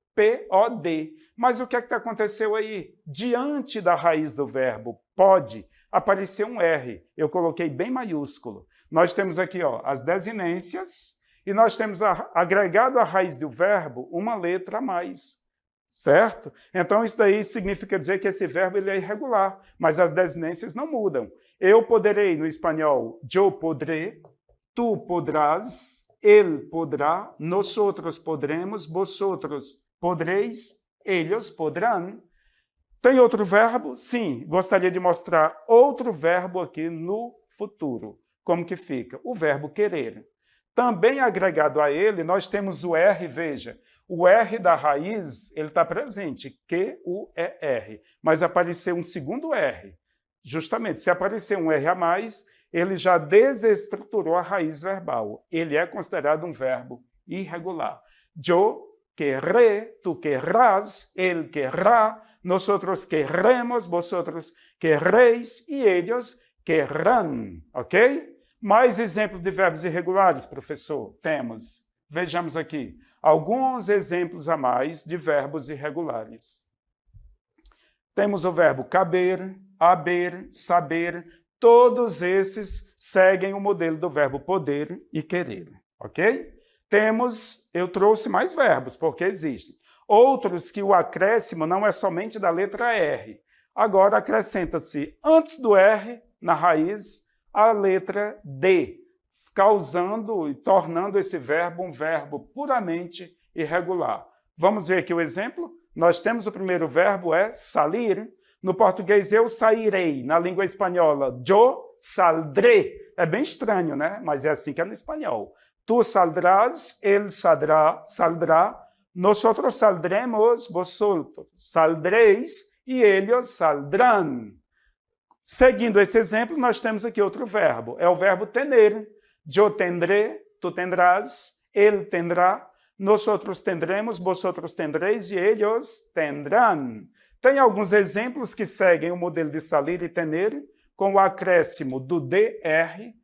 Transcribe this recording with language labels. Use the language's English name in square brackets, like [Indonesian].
[Portuguese] POD. Mas o que é que aconteceu aí? Diante da raiz do verbo pode, apareceu um R. Eu coloquei bem maiúsculo. Nós temos aqui as desinências e nós temos agregado à raiz do verbo uma letra a mais. Certo? Então, isso daí significa dizer que esse verbo ele é irregular, mas as desinências não mudam. Eu poderei, no espanhol, [Spanish] yo podré, tu podrás, él podrá, nosotros podremos, vosotros podréis, ellos podrán. [Portuguese] Tem outro verbo? Sim, gostaria de mostrar outro verbo aqui no futuro. Como que fica? O verbo querer. Também agregado a ele, nós temos o R, veja. O R da raiz, ele está presente, Q-U-E-R, mas apareceu um segundo R. Justamente, se aparecer um R a mais, ele já desestruturou a raiz verbal. Ele é considerado um verbo irregular. [Spanish] Yo querré, tu querrás, él querrá, nosotros querremos, vosotros querréis e ellos querrán, ok? [Portuguese] Mais exemplos de verbos irregulares, professor? Temos. Vejamos aqui. Alguns exemplos a mais de verbos irregulares. Temos o verbo caber, haber, saber. Todos esses seguem o modelo do verbo poder e querer, ok? Eu trouxe mais verbos, porque existem. Outros que o acréscimo não é somente da letra R. Agora acrescenta-se antes do R, na raiz, a letra D, causando e tornando esse verbo um verbo puramente irregular. Vamos ver aqui o exemplo? Nós temos o primeiro verbo, é salir. No português, eu sairei. Na língua espanhola, yo saldré. É bem estranho, né? Mas é assim que é no espanhol. [Spanish] Tu saldrás, él saldrá, nosotros saldremos, vosotros saldréis e ellos saldrán. [Portuguese] Seguindo esse exemplo, nós temos aqui outro verbo. É o verbo [Spanish] tener. Eu tendré, tu tendrás, ele tendrá, nosotros tendremos, vosotros tendréis e ellos tendrán. [Portuguese] Tem alguns exemplos que seguem o modelo de salir e tener, com o acréscimo do DR.